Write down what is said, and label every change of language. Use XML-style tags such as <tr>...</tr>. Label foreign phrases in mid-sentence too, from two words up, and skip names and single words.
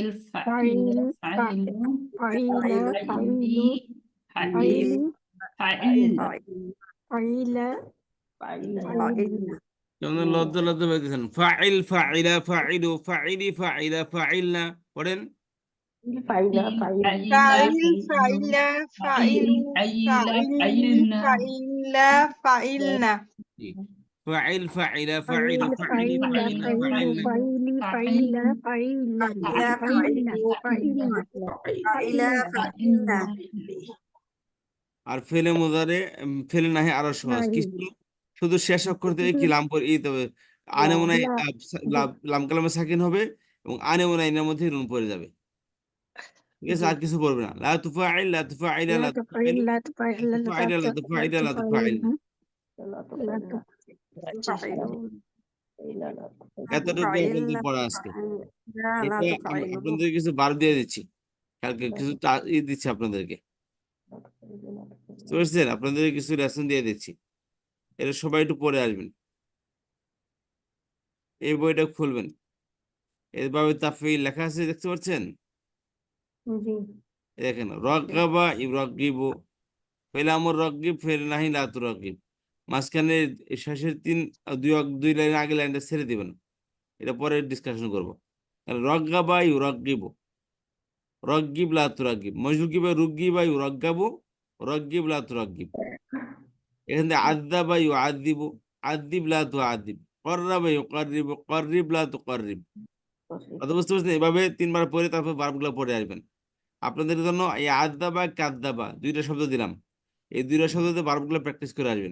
<ar>ফাইল ফাইল فاعلا فاعلوا ফাইল ফাইল ফাইল فاعلا فاعلن.</ar> <bn>কেমন লজ্জা লজ্জা পাইতেছেন?</bn> <ar>فاعل فاعلا فاعلوا فاعلي فاعلا فاعلن, পড়েন। فاعلا فاعل فاعل فاعلا فاعلوا ফাইলা ফাইলি ফাইলনা فاعلا فاعلن. জি, فاعل فاعلا ফাইল فاعلوا فاعلي ফাইলা ফাইলা ফাইলু ফাইলনা فاعلي فاعلن ফাইলা ফাইলা فاعلا فاعلا</ar> <bn>আর</bn> <ar>فعل مضارع فعل نهي</ar> <bn>আরো সহজ নাহি কিছু শুধু শেষ অক্ষর থেকে কি লাম পরে এই তবে আনেমোনাই লা লাম কালামে সাকিন হবে এবং আনেমোনাইনের মধ্যে নুন পড়ে যাবে, ঠিক আছে? জি আর কিছু বলবে না।</bn> <ar>لا تفاعل لا تفاعلا লা লা তুফাইল তুফাইলু لا تفاعل লা লা تفاعلا لا تفاعلا لا تفاعلن. لا تُ তুফাইলুন</ar> <bn>এতটুকু আপনাদের পড়া আজকে। এটা আপনাদের কিছু বার দিয়ে দিচ্ছি, কালকে কিছু দিচ্ছি আপনাদেরকে, বুঝতে পারছেন? আপনাদের কিছু লেসন দিয়ে দিচ্ছি, এটা সবাই একটু পড়ে আসবেন। এই বইটা খুলবেন, এভাবে তাফঈল লেখা আছে, দেখতে পাচ্ছেন? জি দেখেন,</bn> <ar>راغب يراغب فعل أمر راغب فعل نهي لا تراغب,</ar> <bn>মাঝখানে শেষের দুই লাইন আগে লাইনটা ছেড়ে দিবেন, এটা পরে ডিসকাশন করবো।</bn> <ar>راغب يراغب راغب لا تراغب مجهول روغب يراغب راغب لا تراغب.</ar> <bn>এখান থেকে</bn> <ar>عاذب يعاذب عاذب لا تعاذب قارب يقارب قارب لا تقارب.</ar> <bn>কথা বুঝতে পারছেন? এভাবে 3 বার পরে তারপর ভার্বগুলো পড়ে আসবেন। আপনাদের জন্য এই</bn> <ar>عاذب كاذب</ar> <bn>দুইটা শব্দ দিলাম, এই দুইটা শব্দতে ভার্বগুলো প্র্যাকটিস করে আসবেন।</bn>